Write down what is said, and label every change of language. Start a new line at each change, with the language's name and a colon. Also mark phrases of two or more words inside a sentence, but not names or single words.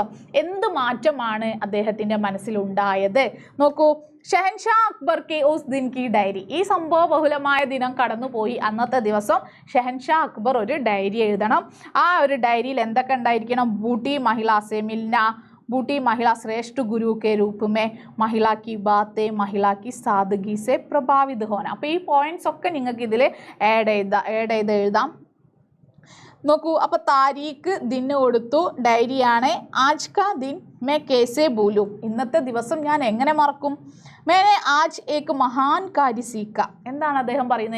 Malayalam: എന്ത് മാറ്റമാണ് അദ്ദേഹത്തിൻ്റെ മനസ്സിലുണ്ടായത് നോക്കൂ.
Hindi: शहंशाह अकबर के उस दिन की डायरी.
Malayalam: ഈ സംഭവ ബഹുലമായ ദിനം കടന്നുപോയി. അന്നത്തെ ദിവസം ഷഹൻഷാ അക്ബർ ഒരു ഡയറി എഴുതണം. ആ ഒരു ഡയറിയിൽ എന്തൊക്കെ ഉണ്ടായിരിക്കണം?
Hindi: बूटी महिला से मिलना, बूटी महिला श्रेष्ठ गुरु के रूप में, महिला की बातें, महिला की सादगी से प्रभावित होना.
Malayalam: അപ്പോൾ ഈ പോയിന്റ്സ് ഒക്കെ നിങ്ങൾക്ക് ഇതിൽ ആഡ് ചെയ്ത് എഴുതാം. നോക്കൂ, അപ്പോൾ താരീഖ് ദിന് കൊടുത്തു, ഡയറിയാണ്.
Hindi: आज का दिन मैं कैसे भूलूँ.
Malayalam: ഇന്നത്തെ ദിവസം ഞാൻ എങ്ങനെ മറക്കും?
Hindi: मैंने आज एक महान कार्य सीखा.
Malayalam: എന്താണ് അദ്ദേഹം പറയുന്നത്?